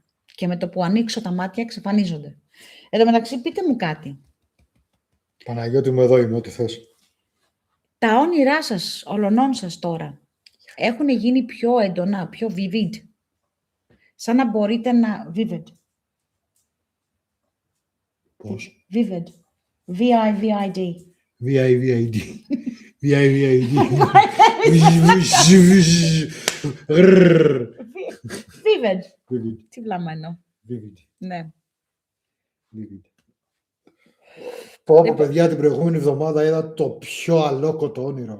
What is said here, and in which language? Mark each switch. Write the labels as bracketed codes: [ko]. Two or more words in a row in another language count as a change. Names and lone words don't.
[el] Και με το που ανοίξω τα μάτια, εξαφανίζονται. Εν τω μεταξύ, πείτε μου κάτι. Παναγιώτη μου, εδώ είμαι, ό,τι θες. Τα όνειρά σας, ολονών σας τώρα, έχουν γίνει πιο έντονα, πιο vivid. Σαν να μπορείτε να... Vivid. Πώς? Vivid. V-I-V-I-D. V-I-V-I-D. V-I-V-I-D. Vivid. Vivid. Τι βλαμμένο. Vivid. Ναι. Vivid. Πω, παιδιά, την προηγούμενη εβδομάδα είδα το πιο αλόκοτο όνειρο.